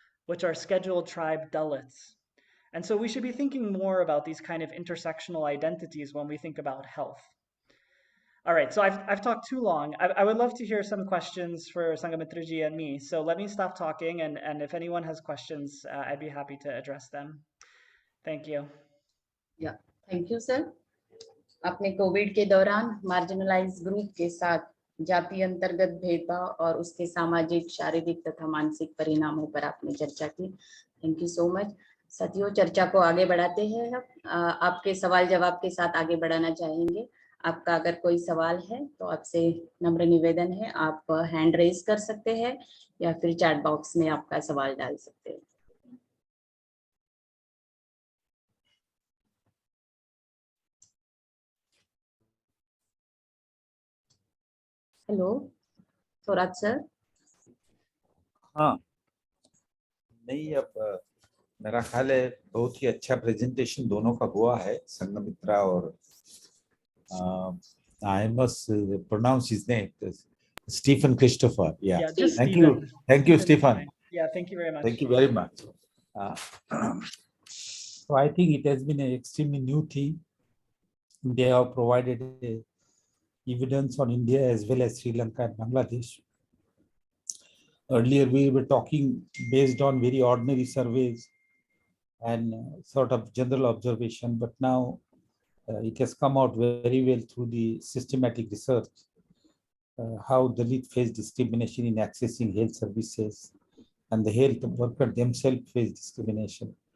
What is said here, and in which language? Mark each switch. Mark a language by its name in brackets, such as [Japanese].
[English] which are scheduled tribe Dalits. And so we should be thinking more about these kind of intersectional identities when we think about health. All right, so I've talked too long. I would love to hear some questions for Sangamitraji and me. So let me stop talking, and if anyone has questions, I'd be happy to address them. Thank you. या thank you sir. [Hindi] आपने Covid के दौरान marginalise group के साथ जाति अंतर्गत भेदभाव और उसके सामाजिक, शारीरिक तथा मानसिक परिणामों पर आपने चर्चा की। [English] Thank you so much. [Hindi] साथियों, चर्चा को आगे बढ़ाते हैं। आपके सवाल जवाब के साथ आगे बढ़ाना चाहेंगे। आपका अगर कोई सवाल है तो आपसे नम्र निवेदन है, आप हैंड रेज कर सकते हैं या फिर चैट बॉक्स में आपका सवाल डाल सकते हैं। Hello Thorat sir. हाँ, नहीं, अब मेरा ख्याल है बहुत ही अच्छा प्रेजेंटेशन दोनों का हुआ है, संगमित्रा और [English] I must pronounce his name, Stephen Christopher. Yeah, just thank Stephen. you. Thank you, Stephen is fine. Yeah, thank you very much. Thank you very much. So I think it has been an extremely new thing. They have provided evidence on India as well as Sri Lanka and Bangladesh. Earlier, we were talking based on very ordinary surveys and sort of general observation, but now it has come out very well through the systematic research, how Dalit face discrimination in accessing health services and the health worker themselves face discrimination.